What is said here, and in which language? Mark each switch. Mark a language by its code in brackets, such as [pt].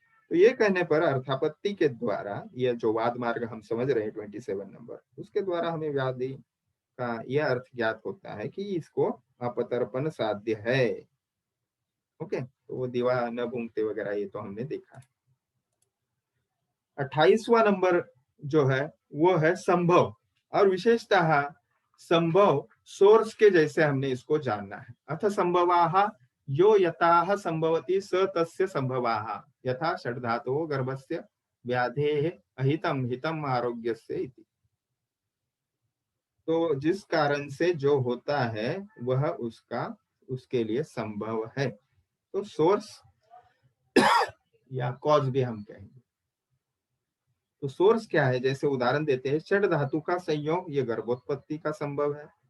[hi] तो ये कहने पर अर्थापत्ति के द्वारा, यह जो वाद मार्ग हम समझ रहे हैं 27 नंबर, उसके द्वारा हमें व्याधि का यह अर्थ ज्ञात होता है कि इसको अपतर्पण साध्य है। ओके, तो वो [sa] दीवा न भूंगते [hi] वगैरह ये तो हमने देखा है। 28वां नंबर जो है वो है संभव, और विशेषतः संभव सोर्स के जैसे हमने इसको जानना है। [sa] अथ संभवाः यो यथाः संभवति स तस्य संभवाः यथा षड्धातुः गर्भस्य व्याधेः अहितम हितम आरोग्यस्य इति। [hi] तो जिस कारण से जो होता है वह उसके लिए संभव है, तो सोर्स या कॉज भी हम कहेंगे। तो सोर्स क्या है, जैसे उदाहरण देते हैं, षड धातु का संयोग, ये गर्भोत्पत्ति का संभव है।